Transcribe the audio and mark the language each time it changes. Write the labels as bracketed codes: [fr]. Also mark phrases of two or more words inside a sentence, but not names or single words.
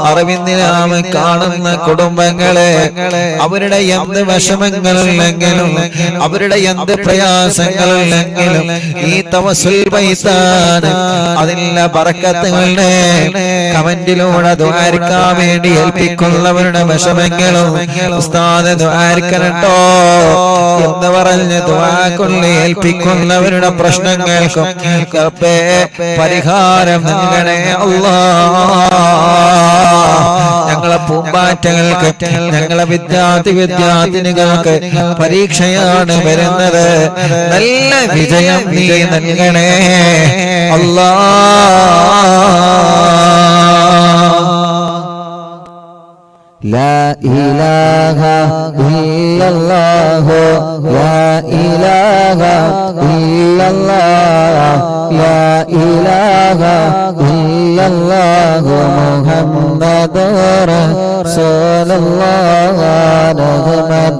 [ml] അറിവിന്ദിനാമ കാണുന്ന കുടുംബങ്ങളെ അവരുടെ എന്ത് വിഷമങ്ങളുണ്ടെങ്കിലും അവരുടെ എന്ത് പ്രയാസങ്ങളുണ്ടെങ്കിലും ഈ തവസ്സുൽ ബൈത്താൻ അതിന്റെ ബറക്കത്തുകളുടെ കമന്റിലൂടെ ദുആർക്കാൻ വേണ്ടി ഏൽപ്പിക്കുന്നവരുടെ വിഷമങ്ങളും ഉസ്താദ് ദുആർക്കണട്ടോ എന്ന് പറഞ്ഞ് ദുആ കൊണ്ട് ഏൽപ്പിക്കുന്നവരുടെ പ്രശ്നങ്ങൾക്കും പരിഹാരം നൽകണേ അല്ലാഹ്. ഞങ്ങളെ പൂമ്പാറ്റകൾക്ക് ഞങ്ങളെ വിദ്യാർത്ഥിനികൾക്ക് പരീക്ഷയാണ് വരുന്നത്, നല്ല വിജയം നീ നൽകണേ അല്ലാഹ്. [ar] لا إله إلا الله لا إله إلا الله لا إله إلا الله محمد رسول الله نحمد